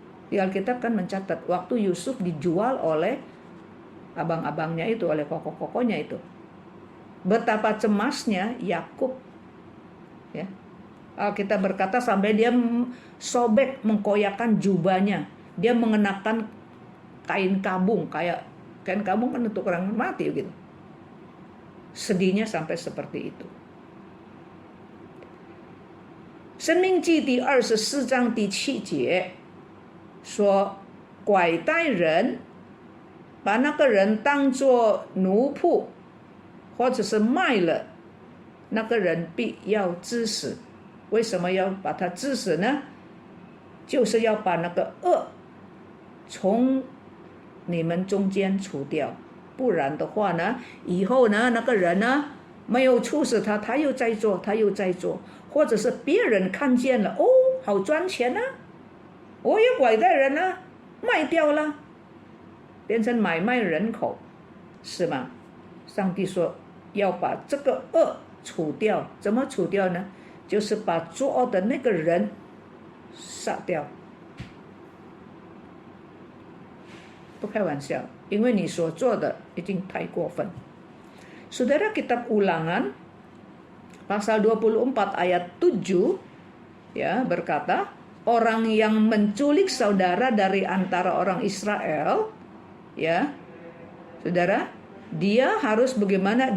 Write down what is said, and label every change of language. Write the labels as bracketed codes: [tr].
[id] Di Alkitab kan mencatat waktu Yusuf dijual oleh abang-abangnya itu, oleh koko-kokonya itu, betapa cemasnya Yakub, ya. Alkitab berkata sampai dia sobek mengkoyakan jubahnya, dia mengenakan kain kabung, kayak kain kabung kan untuk orang mati gitu. Sedihnya sampai seperti itu. [zh] 申命记第24章第7节说，拐带人把那个人当作奴仆，或者是卖了，那个人必要治死。为什么要把他治死呢？就是要把那个恶从你们中间除掉，不然的话呢，以后呢，那个人呢没有处死他，他又在做，或者是别人看见了，哦，好赚钱啊，我也拐带人啊，卖掉了，变成买卖人口，是吗？上帝说要把这个恶处掉，怎么处掉呢？就是把作恶的那个人杀掉。不开玩笑，因为你所做的已经太过分。 [id] Saudara, kitab Ulangan pasal 24 ayat 7 ya berkata, orang yang menculik saudara dari antara orang Israel, ya, saudara, dia harus bagaimana?